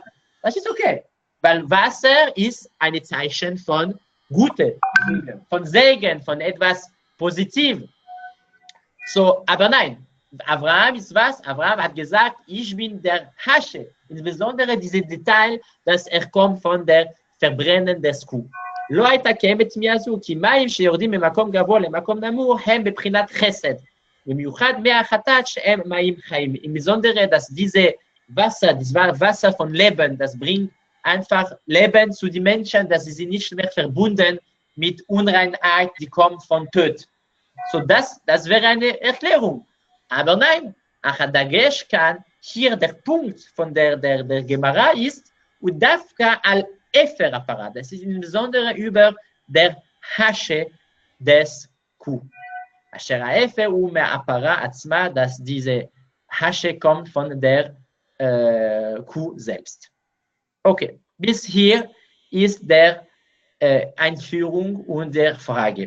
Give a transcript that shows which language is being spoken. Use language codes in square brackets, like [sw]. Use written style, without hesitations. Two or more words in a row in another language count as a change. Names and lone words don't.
[de] Das ist okay, weil Wasser ist ein Zeichen von Gute, von Segen, von etwas Positiv. So, aber nein, Abraham ist was? Abraham hat gesagt, ich bin der Hasche, insbesondere dieses Detail, dass kommt von der Verbrennen des Kuh. [he] לא הייתה קיימת תמיהה זו, כי מים שיורדים ממקום גבוה למקום נמוך הם בבחינת חסד. במיוחד מי החטאת שהם מים חיים. [de] Im Besonderen, dass diese Wasser, das war Wasser von Leben, das bringt einfach Leben zu den Menschen, dass sie sind nicht mehr verbunden mit Unreinheit, die kommt von Tod. So, das wäre eine Erklärung. Aber nein, Achadagesh kann hier der Punkt von der Gemara ist, und [he] דווקא על אפר הפרה. [de] Das ist insbesondere über der Hasche des Kuh. [he] אשר אפר הפרה עצמה, [de] dass diese Hasche kommt von der Kuh selbst. Okay, bis hier ist der Einführung und der Frage.